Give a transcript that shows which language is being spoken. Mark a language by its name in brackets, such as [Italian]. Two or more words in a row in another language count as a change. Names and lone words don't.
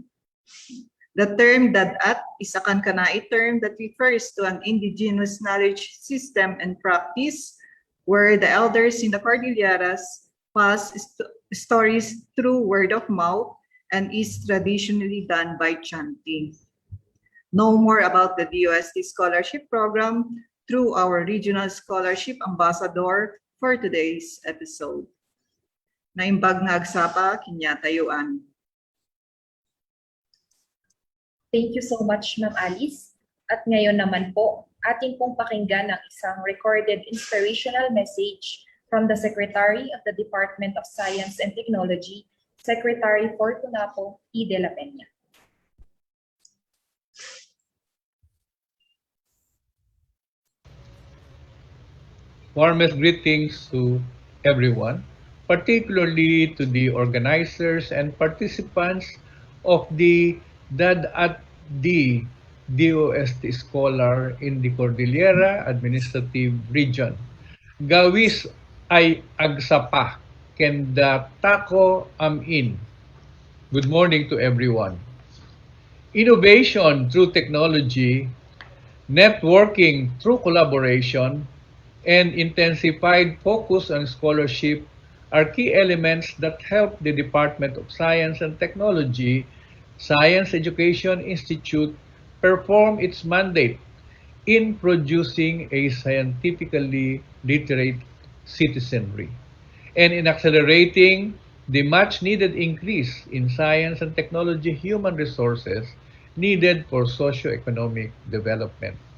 [English] The term dadat is a Kankanai term that refers to an indigenous knowledge system and practice where the elders in the Cordilleras pass stories through word of mouth and is traditionally done by chanting. Know more about the DOST Scholarship Program through our Regional Scholarship Ambassador for today's episode. [Iloko] Naimbag na agsapa, kinyatayuan. [English] Thank you so much, Ma'am Alice. [Filipino] At ngayon naman po, ating pong pakinggan ang isang [English] recorded inspirational message from the Secretary of the Department of Science and Technology, [Filipino] Secretary Fortunato E. de la Peña. [English] Warmest greetings to everyone, particularly to the organizers and participants of the DAD-at-D DOST Iskolar in the Cordillera Administrative Region. [Kankanaey] Gawis ay agsapa, kenda tako amin. [English] Good morning to everyone. Innovation through technology, networking through collaboration, and intensified focus on scholarship are key elements that help the Department of Science and Technology Science Education Institute perform its mandate in producing a scientifically literate citizenry and in accelerating the much-needed increase in science and technology human resources needed for socio-economic development.